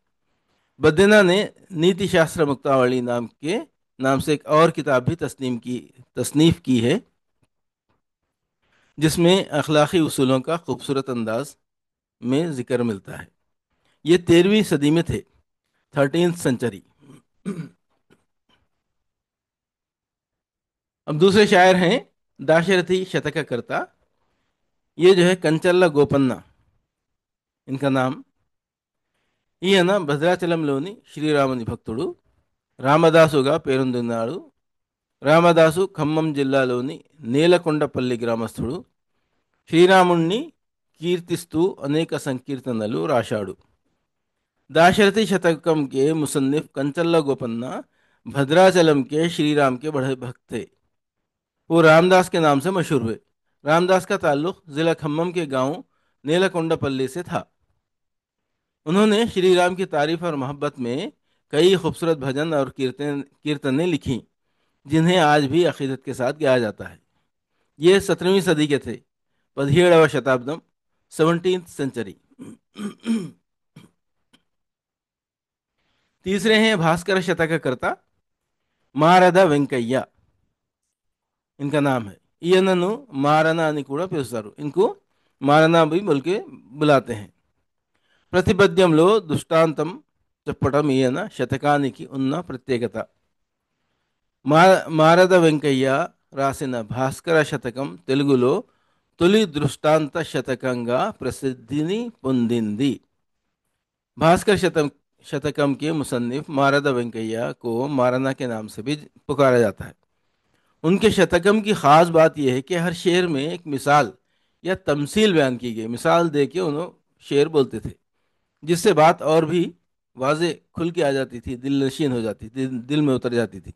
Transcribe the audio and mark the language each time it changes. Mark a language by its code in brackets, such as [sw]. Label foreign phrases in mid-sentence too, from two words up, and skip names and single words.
[ur] بدینا نے نیتی شاستر مکتاولی نام سے ایک اور کتاب بھی تصنیف کی ہے، جس میں اخلاقی اصولوں کا خوبصورت انداز میں ذکر ملتا ہے. یہ 13ویں صدی میں تھے, [en] 13th century. [ur] اب دوسرے شاعر ہیں داشرتھی شتک کرتا. یہ جو ہے کنچلا گوپنا ان کا نام. [te] ఈయన భద్రాచలంలోని శ్రీరాముని భక్తుడు. రామదాసుగా పేరొందినాడు. రామదాసు ఖమ్మం జిల్లాలోని నేలకొండపల్లి గ్రామస్థుడు. శ్రీరాముణ్ణి కీర్తిస్తూ అనేక సంకీర్తనలు రాశాడు. [ur] داشرتھی شتکم کے مصنف کنچلا گوپنا بھدراچلم کے شری رام کے بڑے بھکت تھے. وہ رامداس کے نام سے مشہور ہوئے۔ رامداس کا تعلق ضلع کھمم کے گاؤں نیلکونڈاپلی سے تھا. انہوں نے شری رام کی تعریف اور محبت میں کئی خوبصورت بھجن اور کیرتنیں لکھی، جنہیں آج بھی عقیدت کے ساتھ گایا جاتا ہے. یہ 17ویں صدی کے تھے. [te] 17వ శతాబ్దం, [en] 17th century. [ur] تیسرے ہیں بھاسکر شتککرتا మారద వెంకయ్య, ان کا نام ہے. [te] ఈయనను మారన అని కూడా పిలుస్తారు, [ur] ان کو మారనా بھی بول کے بلاتے ہیں. [te] ప్రతిపద్యంలో దృష్టాంతం చెప్పడం ఈయన శతకానికి ఉన్న ప్రత్యేకత। మా మారద వెంకయ్య రాసిన భాస్కర శతకం తెలుగులో తొలి దృష్టాంత శతకంగా ప్రసిద్ధిని పొందింది। [ur] بھاسکر شتکم کے مصنف مارد وینکیا کو مارنا کے نام سے بھی پکارا جاتا ہے. ان کے شتکم کی خاص بات یہ ہے کہ ہر شعر میں ایک مثال یا تمثیل بیان کی گئی. مثال دے کے انہوں نے شعر بولتے تھے، جس سے بات اور بھی واضح کھل کے آ جاتی تھی، دل نشین ہو جاتی تھی، دل میں اتر جاتی تھی.